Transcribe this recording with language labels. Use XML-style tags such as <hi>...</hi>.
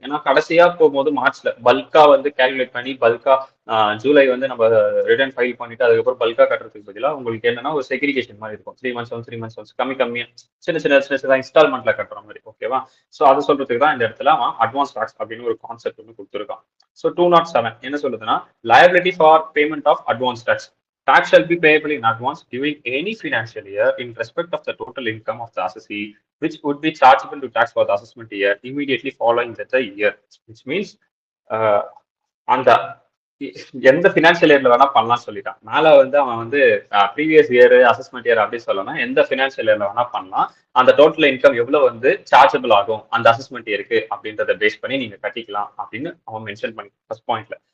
<ta>ஏன்னா கடைசியா போகும்போது மார்ச்ல பல்கா வந்து கால்குலேட் பண்ணி பல்கா ஜூலை வந்து நம்ம ரிட்டர்ன் ஃபைல் பண்ணிட்டு அதுக்கப்புறம் பல்கா கட்டுறதுக்கு பதிலாக உங்களுக்கு என்னன்னா ஒரு செக்ரிகேஷன் மாதிரி இருக்கும். 3 months ஒன்ஸ் கம்மியா சின்ன இன்ஸ்டால்மெண்ட்ல கட்டுற மாதிரி. ஓகேவா? ஸோ அது சொல்றதுக்கு தான் இந்த இடத்துல அட்வான்ஸ் டாக்ஸ் அப்படின்னு ஒரு கான்செப்ட் வந்து கொடுத்துருக்கான். ஸோ 207 என்ன சொல்லுதுன்னா</ta> <en>liability for payment of advance tax. Tax shall be payable in advance during any financial year in respect of the total income of the assessee, which would be chargeable to tax for the assessment year immediately following the year. Which means,</en> <ta>அந்த எந்த financial இயர்ல வேணா பண்ணலாம் சொல்லிட்டான். மேல வந்து அவன் வந்து ப்ரீவியஸ் இயர் அசஸ்மெண்ட் இயர் அப்படி சொல்லணும். எந்த ஃபினான்ஷியல் இயர்ல வேணா பண்ணலாம். அந்த டோட்டல் இன்கம் எவ்வளவு வந்து சார்ஜபிள் ஆகும் அந்த அசஸ்மெண்ட் இயருக்கு அப்படின்றத பேஸ் பண்ணி நீங்க கட்டிக்கலாம் அப்படின்னு அவன் மென்ஷன் பண்ணி ஃபர்ஸ்ட் பாயிண்ட்ல.</ta>